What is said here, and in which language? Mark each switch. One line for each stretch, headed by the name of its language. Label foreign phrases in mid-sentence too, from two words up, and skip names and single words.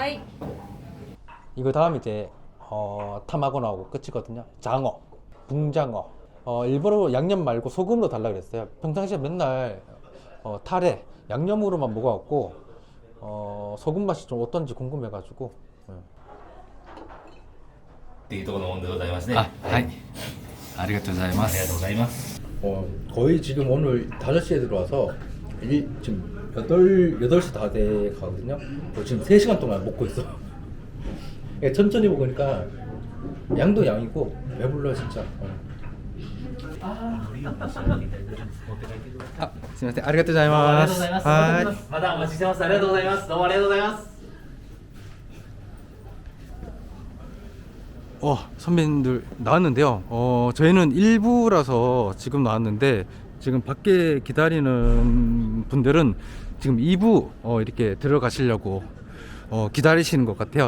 Korean: 이거 다음 이제 탐하고 나오고 끝이거든요. 장어, 붕장어. 일부러 양념 말고 소금으로 달라 그랬어요. 평상시에 맨날 탈에 양념으로만 먹어갖고 소금 맛이 좀 어떤지 궁금해가지고.
Japanese: っていうところの温度でございますね。はい。ありがとうありがとうございます。
Korean: 거의 지금 오늘 5시에 들어와서 지금 8시 다 돼 가거든요. 지금 3시간 동안 먹고 있어. 천천히 먹으니까 양도 양이고 배불러 진짜.
Japanese: すみません、ありがとうございありがとうます。ございます。はい。またお待ちしてます。ありがとうございます。どうもありがとうございます。
Korean: 선배님들 나왔는데요. 저희는 1부라서 지금 나왔는데 지금 밖에 기다리는 분들은 지금 2부 이렇게 들어가시려고 기다리시는 것 같아요.